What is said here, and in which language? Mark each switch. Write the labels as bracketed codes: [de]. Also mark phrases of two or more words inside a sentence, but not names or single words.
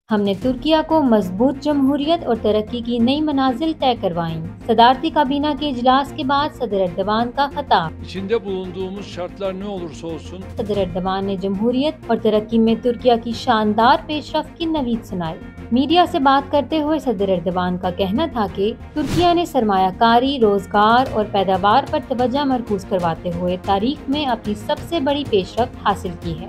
[ur] ہم نے ترکیہ کو مضبوط جمہوریت اور ترقی کی نئی منازل طے کروائیں. صدارتی کابینہ کے اجلاس کے بعد صدر ایردوان کا خطاب. [tr] İçinde bulunduğumuz şartlar ne olursa olsun [ur] صدر ایردوان نے جمہوریت اور ترقی میں ترکیہ کی شاندار پیشرفت کی نوید سنائی. میڈیا سے بات کرتے ہوئے صدر ایردوان کا کہنا تھا کہ ترکیہ نے سرمایہ کاری، روزگار اور پیداوار پر توجہ مرکوز کرواتے ہوئے تاریخ میں اپنی سب سے بڑی پیشرفت حاصل کی ہے.